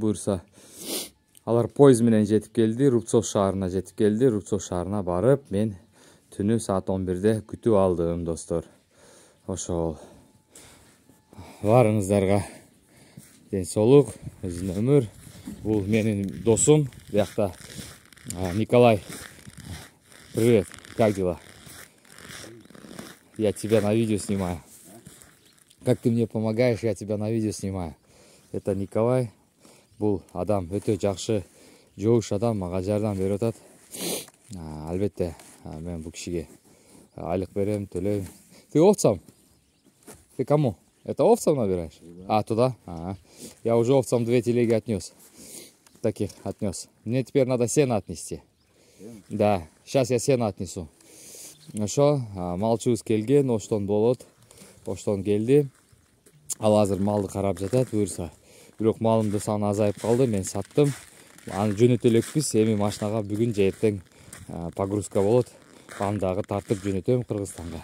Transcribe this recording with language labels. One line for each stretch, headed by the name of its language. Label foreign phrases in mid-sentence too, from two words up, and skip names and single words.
Kyrgyz: Буюрса алар поезд менен жетип келди. Рубцов шаарына жетип келди. Рубцов шаарына барып, мен түнү саат 11де күтүп алдым, достор. Ошол. Барыңыздарга ден соолук, өзүн өмүр. Бул менин досум. Биякта Николай.
Russian: Привет. Как дела? Я тебя на видео снимаю. Как ты мне помогаешь, я тебя на видео снимаю. Это Николай.
Kyrgyz: Бул адам өтө жакшы, жоош адам, мага жардам берип атат. Албетте, мен бул кишиге айлык берем, төлөйм.
Russian: Ты овцам? Ты кому? Это овцам набираешь? Туда? Я уже овцам 2 телеги отнес. Таких отнес. Мне теперь надо сено отнести. Да, сейчас я сено отнесу.
Kyrgyz: Ошо, малчыбыз келген, оштон болот. Оштон келди. Ал азыр малды карап жатат, буюрса. Бирок малымдын саны азайып калды, мен саттым. Аны жөнөтө элекпиз. Эми машинага бүгүн же эртең погрузка болот. Аны дагы тартып жөнөтөм Кыргызстанга.